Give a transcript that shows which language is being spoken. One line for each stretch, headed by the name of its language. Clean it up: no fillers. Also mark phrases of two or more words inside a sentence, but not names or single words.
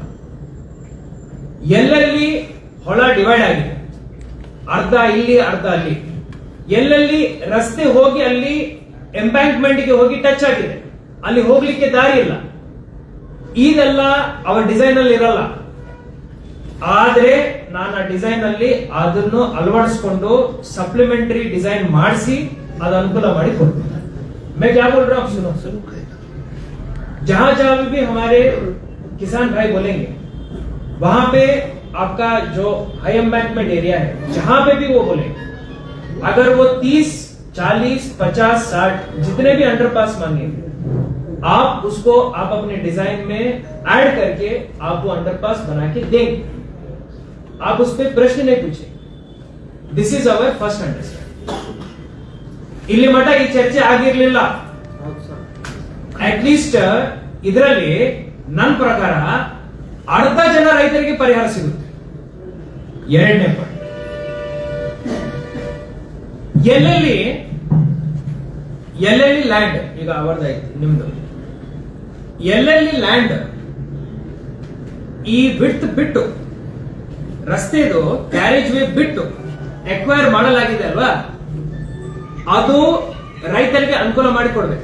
Kannada: ಎಲ್ಲೆಲ್ಲಿ ಹೊಳ ಡಿವೈಡ್ ಆಗಿದೆ, ಅರ್ಧ ಇಲ್ಲಿ ಅರ್ಧ ಅಲ್ಲಿ, ಎಲ್ಲೆಲ್ಲಿ ರಸ್ತೆ ಹೋಗಿ ಅಲ್ಲಿ ಎಂಬ್ಯಾಂಕ್ಮೆಂಟ್ ಗೆ ಹೋಗಿ ಟಚ್ ಆಗಿದೆ, ಅಲ್ಲಿ ಹೋಗ್ಲಿಕ್ಕೆ ದಾರಿ ಇಲ್ಲ, ಇದೆಲ್ಲ ಅವರ ಡಿಸೈನ್ ಅಲ್ಲಿ ಇರಲ್ಲ. ಆದ್ರೆ ನಾನು ಆ ಡಿಸೈನ್ ಅಲ್ಲಿ ಅದನ್ನು ಅಳವಡಿಸಿಕೊಂಡು
English: supplementary design
Kannada: ಮಾಡಿಸಿ ಅದು ಅನುಕೂಲ ಮಾಡಿ ಕೊಡ್ತೀನಿ.
Hindi: मैं क्या बोल रहा हूं, सुनो सुनो, जहां जहां भी हमारे किसान भाई बोलेंगे, वहां पे आपका जो
English: high embankment area
Hindi: है, जहां पे भी वो बोले, अगर वो 30, 40, 50, 60 जितने भी अंडरपास मांगेंगे, आप उसको आप अपने डिजाइन में ऐड करके आप वो अंडरपास बना के देंगे. आप उस पर प्रश्न नहीं पूछे.
English: This is our first understanding.
Kannada: ಇಲ್ಲಿ ಮಟ್ಟ ಈ ಚರ್ಚೆ ಆಗಿರ್ಲಿಲ್ಲ. ಅಟ್ಲೀಸ್ಟ್ ಇದರಲ್ಲಿ ನನ್ನ ಪ್ರಕಾರ ಅರ್ಧ ಜನ ರೈತರಿಗೆ ಪರಿಹಾರ ಸಿಗುತ್ತೆ. ಎರಡನೇ ಪಾಯಿಂಟ್, ಎಲ್ಲೆಲ್ಲಿ ಲ್ಯಾಂಡ್, ಈಗ ಅವರದಾಯ್ತು ನಿಮ್ದು, ಎಲ್ಲೆಲ್ಲಿ ಲ್ಯಾಂಡ್ ಈ ಬಿಟ್ಟು ರಸ್ತೆದು
English: carriage way
Kannada: ಬಿಟ್ಟು ಎಕ್ವೈರ್ ಮಾಡಲಾಗಿದೆ ಅಲ್ವಾ, ಅದು ರೈತರಿಗೆ ಅನುಕೂಲ ಮಾಡಿಕೊಡ್ಬೇಕು.